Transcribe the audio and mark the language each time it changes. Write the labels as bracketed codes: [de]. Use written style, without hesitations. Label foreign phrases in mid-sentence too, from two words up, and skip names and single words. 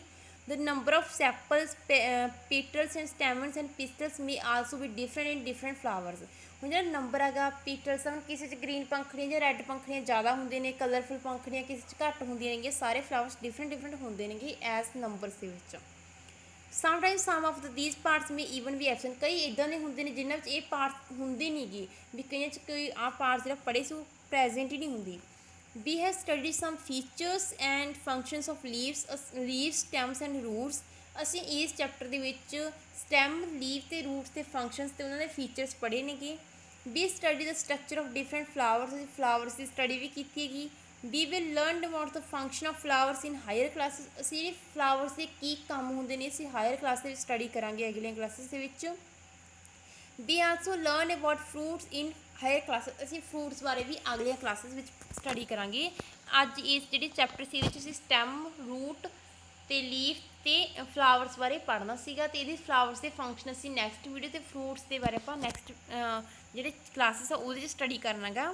[en] The number of sepals petals and stamens and pistils may also be different in different flowers, [pa] ਹੁਣ ਜਿਹੜਾ ਨੰਬਰ ਹੈਗਾ ਪੀਟਲਸ ਹੁਣ ਕਿਸੇ 'ਚ ਗ੍ਰੀਨ ਪੰਖੜੀਆਂ ਜਾਂ ਰੈੱਡ ਪੰਖੜੀਆਂ ਜ਼ਿਆਦਾ ਹੁੰਦੇ ਨੇ, ਕਲਰਫੁਲ ਪੰਖੜੀਆਂ ਕਿਸੇ 'ਚ ਘੱਟ ਹੁੰਦੀਆਂ ਨੇਗੀਆਂ, ਸਾਰੇ ਫਲਾਵਰਸ ਡਿਫਰੈਂਟ ਹੁੰਦੇ ਨੇਗੇ [en] as numbers [pa] ਦੇ ਵਿੱਚ। [en] Sometimes some of these parts may even be absent, [pa] ਕਈ ਇੱਦਾਂ ਦੇ ਹੁੰਦੇ ਨੇ ਜਿਨ੍ਹਾਂ ਵਿੱਚ ਇਹ ਪਾਰਟ ਹੁੰਦੇ ਨਹੀਂ ਗੇ ਵੀ ਕਈਆਂ 'ਚ ਕੋਈ ਆਹ ਪਾਰਟ ਜਿਹੜਾ ਪੜ੍ਹੇ ਸੀ ਉਹ ਪ੍ਰੈਜੈਂਟ ਹੀ ਨਹੀਂ ਹੁੰਦੀ। [en] We have studied some features and functions of leaves, stems and roots, [pa] ਅਸੀਂ ਇਸ ਚੈਪਟਰ ਦੇ ਵਿੱਚ [en] stem leave [pa] ਤੇ ਰੂਟਸ ਤੇ ਫੰਕਸ਼ਨਸ ਤੇ ਉਹਨਾਂ ਦੇ ਫੀਚਰਸ ਪੜ੍ਹੇ ਨੇਗੇ। [en] We studied the structure of different flowers, [pa] ਅਸੀਂ ਫਲਾਵਰਸ ਦੀ ਸਟੱਡੀ ਵੀ ਕੀਤੀ ਹੈਗੀ। [en] We will learn about the function of flowers in higher classes, [pa] ਅਸੀਂ ਜਿਹੜੇ ਫਲਾਵਰਸ ਦੇ ਕੀ ਕੰਮ ਹੁੰਦੇ ਨੇ ਅਸੀਂ [en] higher class [pa] ਦੇ ਵਿੱਚ ਸਟੱਡੀ ਕਰਾਂਗੇ ਅਗਲੀਆਂ ਕਲਾਸਿਸ ਦੇ ਵਿੱਚ। [en] We also learn about fruits in higher classes, [pa] ਅਸੀਂ ਫਰੂਟਸ ਬਾਰੇ ਵੀ ਅਗਲੀਆਂ ਕਲਾਸਿਸ ਵਿੱਚ ਸਟੱਡੀ ਕਰਾਂਗੇ। ਅੱਜ ਇਸ ਜਿਹੜੀ ਚੈਪਟਰ ਸੀ ਇਹਦੇ 'ਚ ਅਸੀਂ [en] stem root [pa] ਤੇ ਲੀਫ ਤੇ ਫਲਾਵਰਸ ਬਾਰੇ ਪੜ੍ਹਨਾ ਸੀਗਾ ਤੇ ਇਹਦੀ ਫਲਾਵਰਸ ਦੇ ਫੰਕਸ਼ਨ ਅਸੀਂ [en] next video [pa] ਤੇ ਫਰੂਟਸ ਦੇ ਬਾਰੇ ਆਪਾਂ ਨੈਕਸਟ ਜਿਹੜੇ ਕਲਾਸਿਸ ਆ ਉਹਦੇ 'ਚ ਸਟੱਡੀ ਕਰਨਾ ਗਾ।